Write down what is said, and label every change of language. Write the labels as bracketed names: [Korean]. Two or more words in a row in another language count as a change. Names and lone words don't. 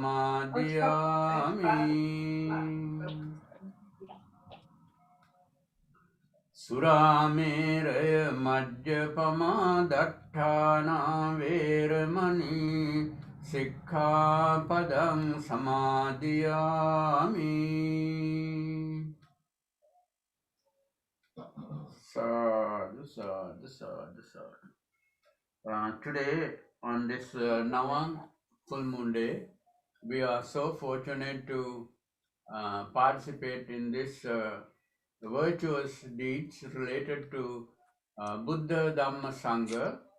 [Pali] samadhiyami Surameraya majjapama datthana veramani sikkhapadang samadhiyami Sadhu, sadhu, sadhu, sadhu. [English] Today, on this Navam full moon day, we are so fortunate to participate in this virtuous deeds related to Buddha Dhamma Sangha.